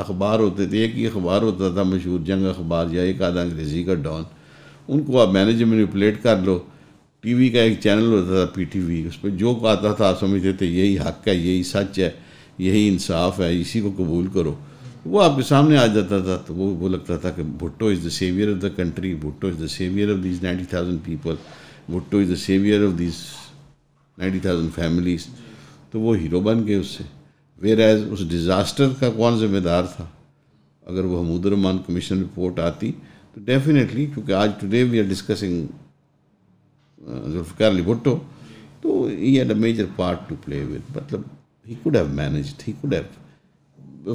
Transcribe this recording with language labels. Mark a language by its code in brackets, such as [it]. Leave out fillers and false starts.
[ur] اخبار ہوتے تھے, ایک ہی اخبار ہوتا تھا مشہور جنگ اخبار, یا ایک آدھا انگریزی کا ڈان. ان کو آپ مینیج مینیپولیٹ کر لو. ٹی وی کا ایک چینل ہوتا تھا پی ٹی وی, اس پہ جو آتا تھا آپ سمجھتے تھے یہی حق ہے, یہی سچ ہے, یہی انصاف ہے, اسی کو قبول کرو. وہ آپ کے سامنے آ جاتا تھا. تو وہ لگتا تھا کہ [en] Bhutto is the saviour of the country, Bhutto is the saviour of these 90,000 people, Bhutto is the saviour of these 90,000 families. [ur] تو وہ ہیرو بن گئے اس سے. [en] whereas اس disaster [ur] کا کون ذمہ دار تھا؟ اگر وہ [en] Hamood ur Rahman commission report [ur] آتی تو [en] definitely, [ur] کیونکہ آج [en] Today we are discussing Zulfikar Ali Bhutto, تو he had a major part to play with. [ur] مطلب [en] He could have managed, he could have.